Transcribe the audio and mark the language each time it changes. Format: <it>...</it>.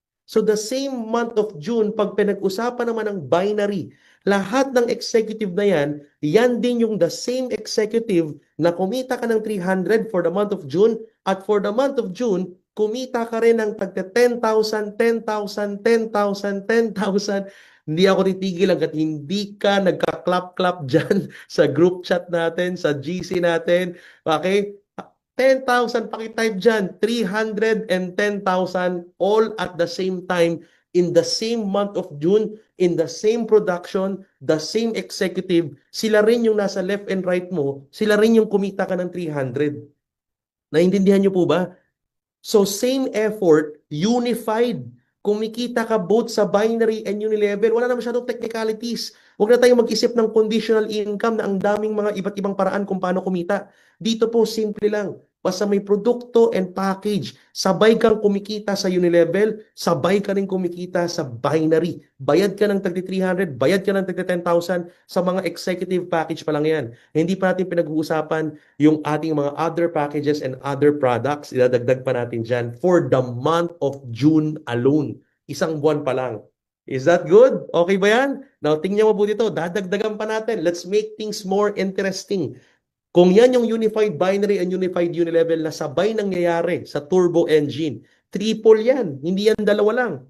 <tl>So the same month of June, pag pinag-usapan naman ng binary, lahat ng executive na yan, yan din yung the same executive na kumita ka ng 300</tl> <en>for the month of June</en> <tl>at for the month of June, kumita ka rin ng tagta 10,000, 10,000, 10,000, 10,000. Hindi ako titigil hanggat hindi ka nagka-clap-clap dyan sa group chat natin, sa GC natin. Okay? 10,000, pakitype dyan, 310,000</tl> <en>all at the same time in the same month of June, in the same production, the same executive,</en> <tl>sila rin yung nasa left and right mo, sila rin yung kumita ka ng 300. Naintindihan niyo po ba?</tl> <en>So same effort, unified.</en> <tl>Kumikita ka both sa binary and unilevel. Wala na masyadong technicalities. Huwag na tayong mag-isip ng conditional income na ang daming mga iba't ibang paraan kung paano kumita. Dito po, simple lang. Basta may produkto and package, sabay kang kumikita sa unilevel, sabay ka rin kumikita sa binary. Bayad ka ng tagti 300, bayad ka ng tagti 10,000 sa mga executive package pa lang yan. Hindi pa natin pinag-uusapan yung ating mga</tl> <en>other packages and other products.</en> <tl>Idadagdag pa natin dyan</tl> <en>for the month of June alone.</en> <tl>Isang buwan pa lang.</tl> <en>Is that good?</en> <tl>Okay ba yan? Now, tingnan mo po dito. Dadagdagan pa natin.</tl> <en>Let's make things more interesting.</en> <tl>Kung yan yung unified binary and unified unilevel na sabay nangyayari sa turbo engine, triple yan. Hindi yan dalawa lang.</tl>